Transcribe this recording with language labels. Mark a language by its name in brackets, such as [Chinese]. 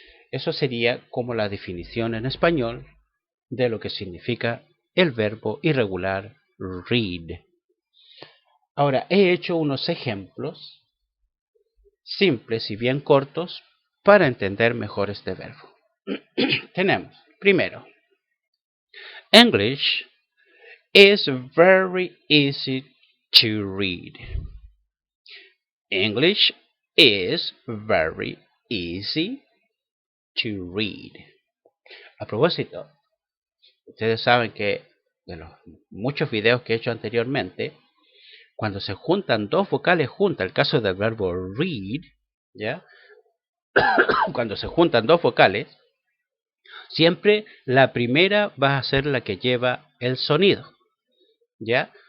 [Spanish] Eso sería como la definición en español de lo que significa el verbo irregular read. Ahora, he hecho unos ejemplos simples y bien cortos para entender mejor este verbo. Tenemos, primero, [English] English is very easy to read. English is very easy to read. [Spanish] A propósito, ustedes saben que de los muchos videos que he hecho anteriormente, cuando se juntan dos vocales juntas, el caso del verbo read, ¿ya? Cuando se juntan dos vocales, siempre la primera va a ser la que lleva el sonido, ¿ya?